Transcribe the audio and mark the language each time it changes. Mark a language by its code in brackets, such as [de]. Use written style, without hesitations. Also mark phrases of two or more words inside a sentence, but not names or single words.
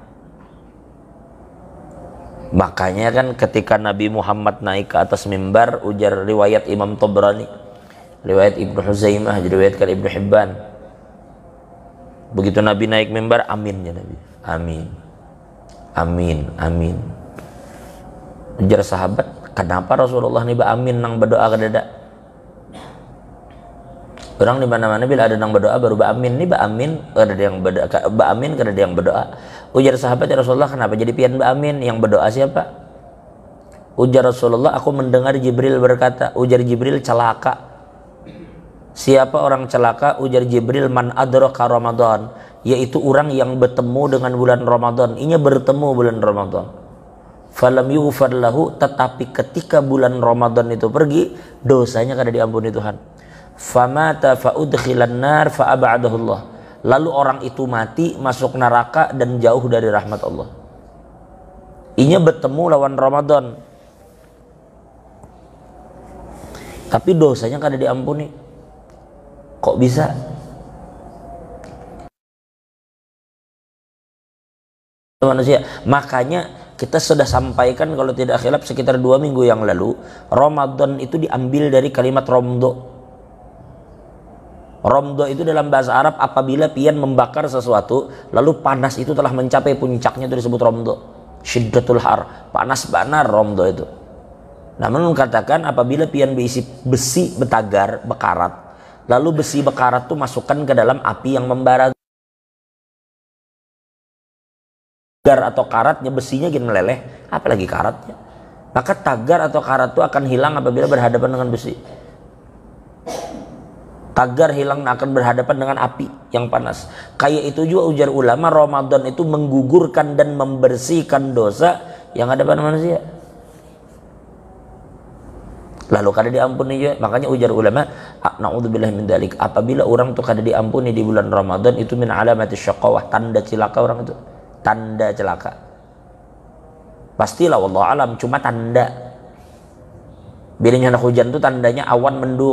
[id] Makanya kan ketika Nabi Muhammad naik ke atas mimbar, ujar riwayat Imam Tabrani, riwayat Ibnu Huzaimah, diriwayatkan Ibnu Hibban, begitu Nabi naik mimbar, aminnya Nabi, amin, amin, amin. [bjn] Ujar sahabat, kenapa Rasulullah ini amin nang berdoa kedada? Orang di mana-mana bila ada nang berdoa baru amin, ini amin kada ada yang berdoa, amin kada ada yang berdoa. Ujar sahabat, ya Rasulullah, kenapa jadi pian amin? [id] Yang berdoa siapa? Ujar Rasulullah, aku mendengar Jibril berkata. Ujar Jibril, celaka. Siapa orang celaka? Ujar Jibril, [ar] من أدرك [id] Ramadan, yaitu orang yang bertemu dengan bulan Ramadan. Inya bertemu bulan Ramadan. [ar] فلم يغفر له, [id] tetapi ketika bulan Ramadan itu pergi, dosanya kada diampuni Tuhan. [ar] فمات فأدخل النار فأبعده الله. [id] Lalu orang itu mati, masuk neraka dan jauh dari rahmat Allah. [bjn] Inya bertemu lawan Ramadan, tapi dosanya kada diampuni. [id] Kok bisa? Manusia. Makanya kita sudah sampaikan kalau tidak khilaf sekitar 2 minggu yang lalu, Ramadan itu diambil dari kalimat romdo. Romdo itu dalam bahasa Arab apabila pian membakar sesuatu lalu panas itu telah mencapai puncaknya, itu disebut romdo. [ar] شدة الحر, [id] panas banar romdo itu. Namun katakan apabila pian berisi besi betagar bekarat, lalu besi bekarat itu masukkan ke dalam api yang membara, atau karatnya besinya gini meleleh, apalagi karatnya, maka tagar atau karat itu akan hilang apabila berhadapan dengan besi. Tagar hilang akan berhadapan dengan api yang panas. Kayak itu juga ujar ulama, Ramadan itu menggugurkan dan membersihkan dosa yang ada pada manusia. Lalu kada diampuni juga. Makanya ujar ulama, [ar] نعوذ بالله من ذلك, [id] apabila orang itu kada diampuni di bulan Ramadan, itu [ar] من علامات الشقاوة, [id] tanda celaka orang itu. Tanda celaka. Pastilah wallahu alam, cuma tanda. Bilanya hujan itu tandanya awan mendung.